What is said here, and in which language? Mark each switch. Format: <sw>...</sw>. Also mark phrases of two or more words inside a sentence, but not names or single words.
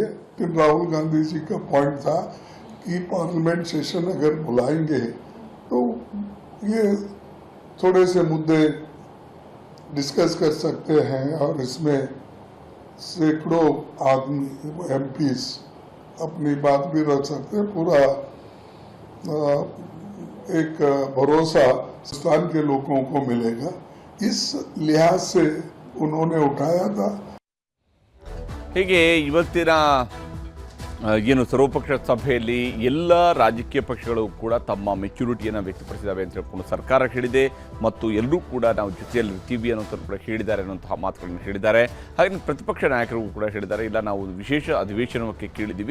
<hi>राहुल गांधी जी का पॉइंट था कि</hi> <en>parliament session</en> <hi>अगर बुलाएंगे तो ये थोड़े से मुद्दे डिस्कस कर सकते हैं और इसमें सैकड़ों आदमी MPs अपनी बात भी रख सकते हैं. पूरा एक भरोसा पाकिस्तान के लोगों को मिलेगा, इस लिहाज से उन्होंने उठाया था।</hi> <kn>ಹೀಗೆ ಇವತ್ತಿನ ಏನು ಸರ್ವಪಕ್ಷ ಸಭೆಯಲ್ಲಿ ಎಲ್ಲ ರಾಜಕೀಯ ಪಕ್ಷಗಳು ಕೂಡ ತಮ್ಮ ಮೆಚುರಿಟಿಯನ್ನು ವ್ಯಕ್ತಪಡಿಸಿದ್ದಾವೆ ಅಂತ ಹೇಳ್ಕೊಂಡು ಸರ್ಕಾರ ಹೇಳಿದೆ ಮತ್ತು ಎಲ್ಲರೂ ಕೂಡ ನಾವು ಜೊತೆಯಲ್ಲಿರ್ತೀವಿ ಅನ್ನೋಂಥದ್ದು ಕೂಡ ಹೇಳಿದ್ದಾರೆ ಅನ್ನೋಂತಹ ಮಾತುಗಳನ್ನು ಹೇಳಿದ್ದಾರೆ. ಹಾಗೆಯೇ ಪ್ರತಿಪಕ್ಷ ನಾಯಕರು ಕೂಡ ಹೇಳಿದ್ದಾರೆ, ಇಲ್ಲ ನಾವು ವಿಶೇಷ ಅಧಿವೇಶನಕ್ಕೆ ಕೇಳಿದ್ದೀವಿ.</kn>